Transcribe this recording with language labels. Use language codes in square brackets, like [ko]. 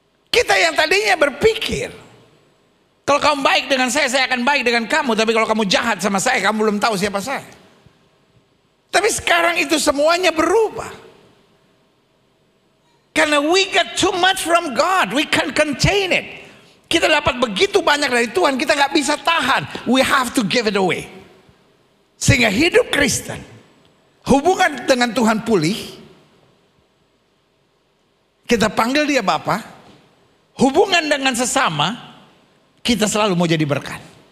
[id] Kita yang tadinya berpikir, kalau kamu baik dengan saya akan baik dengan kamu. Tapi kalau kamu jahat sama saya, kamu belum tahu siapa saya. Tapi sekarang itu semuanya berubah. Karena [en] we got too much from God, we can't contain it. [id] Kita dapat begitu banyak dari Tuhan, kita gak bisa tahan. [en] We have to give it away. [id] Sehingga hidup Kristen, hubungan dengan Tuhan pulih. Kita panggil dia Bapa. Hubungan dengan sesama, kita selalu mau jadi berkat.